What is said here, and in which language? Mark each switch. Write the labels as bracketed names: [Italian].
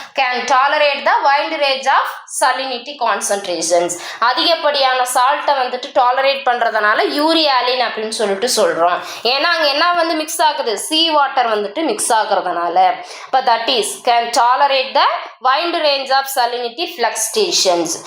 [English] Can tolerate the wide range of salinity concentrations. [Tamil] அதிகப்படியான சால்ட்டை வந்துட்டு tolerate பண்றதுனால யூரியாலின் அப்படின்னு சொல்லிட்டு சொல்றோம். ஏன்னா அங்க என்ன வந்து மிக்ஸ் ஆகுது? சீ வாட்டர் வந்துட்டு மிக்ஸ் ஆகுறதுனால. [English] அப்ப that is can tolerate the wide range of salinity fluctuations.